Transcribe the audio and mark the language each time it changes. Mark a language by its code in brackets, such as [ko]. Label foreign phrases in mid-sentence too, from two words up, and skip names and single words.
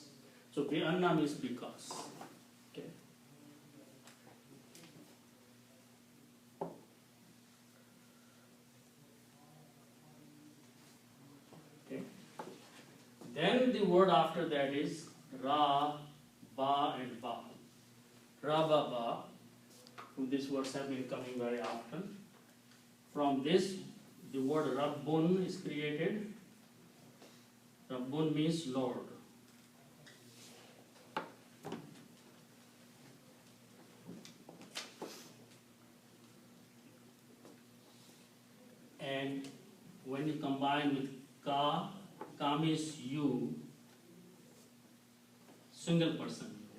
[en] So be anna means because. Okay. Okay. Then the word after that is ra, ba, and ba. Ra, ba, ba. These words have been coming very often. From this, the word Rabbun is created. Rabbun means Lord. And when you combine with ka, ka means you, single person.